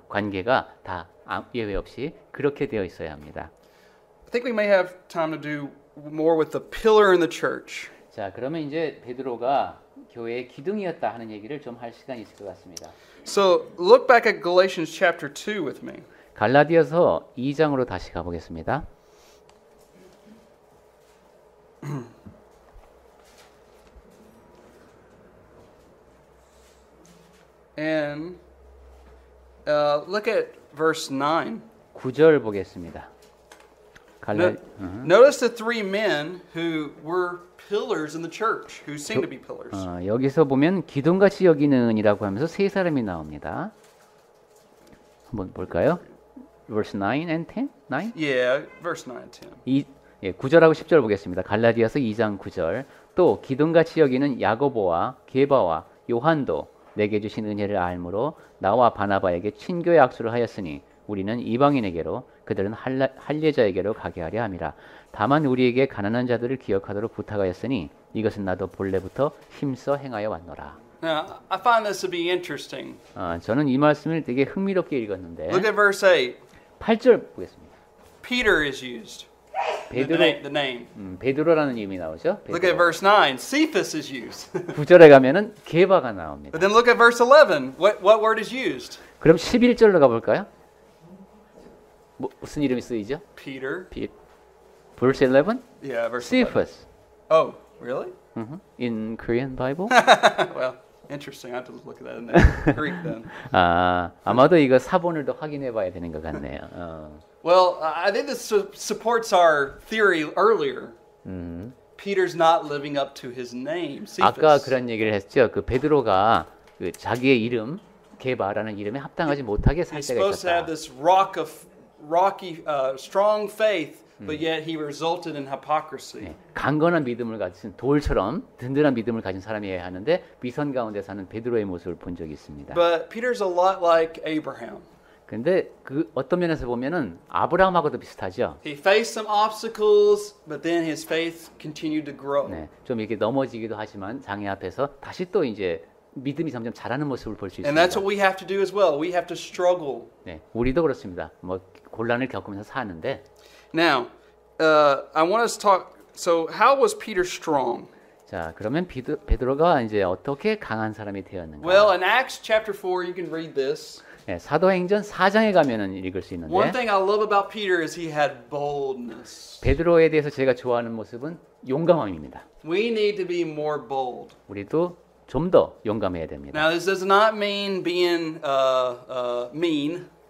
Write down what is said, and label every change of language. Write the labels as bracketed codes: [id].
[ko] 관계가 다 예외 없이 그렇게 되어 있어야 합니다. [en] I think we may have time to do more with the pillar in the church. [ko] 자, 그러면 이제 베드로가 교회의 기둥이었다 하는 얘기를 좀 할 시간이 있을 것 같습니다. [en] So look back at Galatians chapter 2 with me. [ko] 갈라디아서 2장으로 다시 가보겠습니다. [en] And look at verse 9. [ko] 9절 보겠습니다. [en] Notice the three men who were pillars in the church, who seem to be pillars. [ko] 여기서 보면 기둥같이 여기는이라고 하면서 세 사람이 나옵니다. 한번 볼까요? [en] Verse 9 and 10? 9? Yeah, verse 9 and 10. [ko] 9절하고 10절 보겠습니다. 갈라디아서 2장 9절. 또 기둥같이 여기는 야고보와 게바와 요한도 내게 주신 은혜를 알므로 나와 바나바에게 친교의 악수를 하였으니 우리는 이방인에게로 그들은 할례자에게로 가게 하려 함이라. 다만 우리에게 가난한 자들을 기억하도록 부탁하였으니 이것은 나도 본래부터 힘써 행하여 왔노라. [en] Now, I find this to be interesting. [ko] 저는 이 말씀을 되게 흥미롭게 읽었는데 [en] Look at verse 8. [ko] 8절 보겠습니다. [en] Peter is used. [ko] 베드로, [en] The name. [ko] 베드로라는 이름이 나오죠. [en] Look at verse 9. Cephas is used. [ko] 9절에 가면은 게바가 나옵니다. [en] But then look at verse 11. What word is used? [ko] 그럼 11절로 가볼까요? 무슨 이름이 쓰이죠? [en] Peter. Verse 11? Yeah, verse 11. Cephas. Oh, really? In Korean Bible? Well, interesting. I have to look at that in the Greek then. [ko] 아마도 이거 사본을 더 확인해 봐야 되는 것 같네요. [en] Well, I think this supports our theory earlier. Peter's not living up to his name. [ko] 아까 [en] Cephas. [ko] 그런 얘기를 했죠. 그 베드로가 그 자기의 이름 게바라는 이름에 합당하지 못하게 살 [en] He's [ko] 때가 [en] supposed to have [ko] 있었다. [en] this rocky, strong faith, but yet he resulted in hypocrisy. [ko] 강건한 믿음을 가진 돌처럼 든든한 믿음을 가진 사람이어야 하는데 위선 가운데 사는 베드로의 모습을 본 적이 있습니다. [en] But Peter's a lot like Abraham. [ko] 근데 그 어떤 면에서 보면은 아브라함하고도 비슷하죠. [en] He faced some obstacles, but then his faith continued to grow. [ko] 네, 좀 이렇게 넘어지기도 하지만 장애 앞에서 다시 또 이제 믿음이 점점 자라는 모습을 볼 수 [en] And that's [ko] 있습니다. [en] what we have to do as well. We have to struggle. [ko] 네, 우리도 그렇습니다. 뭐 곤란을 겪으면서 사는데 [en] Now, I want us to talk. So, how was Peter strong? [ko] 자, 그러면 베드로가 이제 어떻게 강한 사람이 되었는가? [en] Well, in Acts chapter 4, you can read this. [ko] 네, 사도행전 4장에 가면은 읽을 수 있는데 [en] One thing I love about Peter is he had boldness. [ko] 베드로에 대해서 제가 좋아하는 모습은 용감함입니다. [en] We need to be more bold. [ko] 우리도 좀 더 용감해야 됩니다. [en] Now, this does not mean being mean.